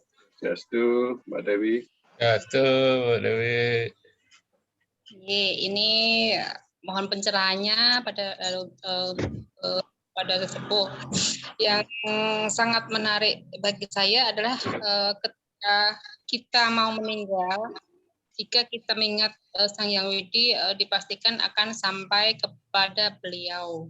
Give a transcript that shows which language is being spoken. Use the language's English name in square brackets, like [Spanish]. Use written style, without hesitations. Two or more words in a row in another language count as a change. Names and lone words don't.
[Indonesian] Swastiastu Mbak Dewi. Swastiastu Mbak Dewi. Ini mohon pencerahannya pada sesepuh. Yang sangat menarik bagi saya adalah ketika kita mau meninggal, jika kita mengingat Sang Hyang Widi, dipastikan akan sampai kepada beliau.